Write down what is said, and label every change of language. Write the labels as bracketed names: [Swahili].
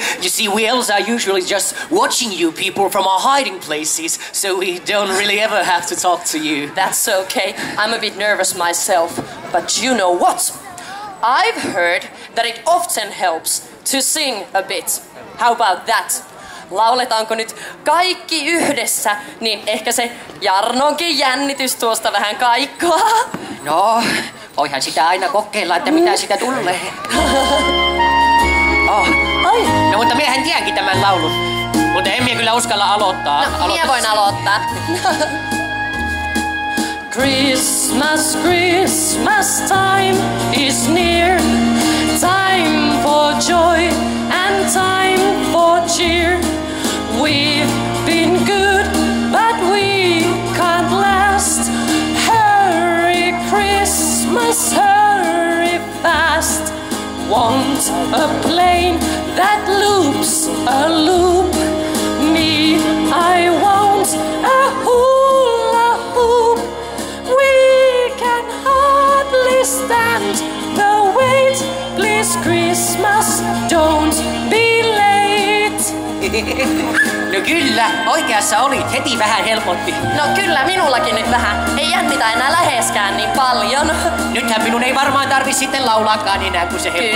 [English] You see, we elves are usually just watching you people from our hiding places, so we don't really ever have to talk to you. That's okay. I'm a bit nervous myself. But you know what? I've heard that it often helps to sing a bit. How about that? [Finnish] Lauletaanko nyt kaikki yhdessä, niin ehkä se Jarnonkin jännitys tuosta vähän kaikkoa. No, voihan sitä aina kokeilla, että mitä sitä tulee. Oh. Ai. No mutta miehän tiedänkin tämän laulun. Mutta en minä kyllä uskalla aloittaa. No, minä voin aloittaa. [English] Christmas, Christmas time is near. Time for joy and time for cheer. We've been good, but we can't last. Hurry, Christmas, hurry fast. Want a plane that loops a loop. Me, I want a hula hoop. We can hardly stand the wait. Please, Christmas, don't be late. [Finnish] No kyllä, oikeassa olit. Heti vähän helpotti. No kyllä, minullakin nyt vähän. Ei jännitä enää läheskään niin paljon. Nythän minun ei varmaan tarvitse sitten laulaakaan enää, kun se helpotti.